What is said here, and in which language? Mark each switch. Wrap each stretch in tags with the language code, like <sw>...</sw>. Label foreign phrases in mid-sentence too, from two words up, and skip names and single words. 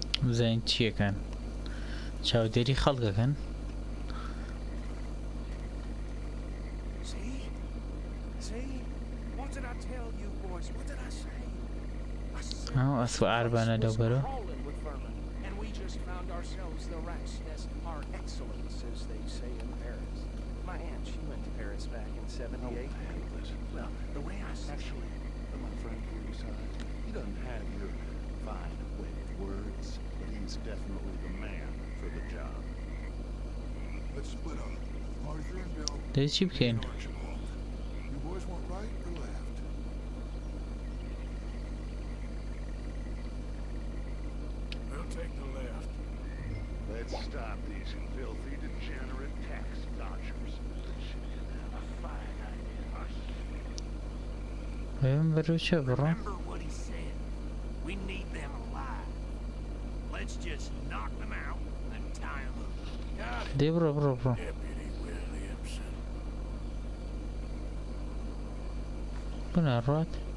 <ckb>بزانین چیەکەن چاودێری خەڵکەکەن ئەو ئەسوە ئاربانە لەو بەرەوە</ckb> <en>Well, the way I actually, my friend here besides, he doesn't have your fine wedded words, but he's definitely the man for the job. Let's split up. Arthur and Bill.</en> <ckb>دەی چی بکەین</ckb> <en>You boys want right or left? We'll take the left. Let's stop these filthy, degenerate tax dodgers. A fine idea.</en> <ckb>بەێم بەرەو چێ بڕۆ</ckb> <en>Remember what he said. We need them alive. Let's just knock them out and tie them up. Got it.</en> <ckb>دەی بڕۆ بڕۆ بڕۆ</ckb> <en>Deputy Williamson. بنەڕات</en>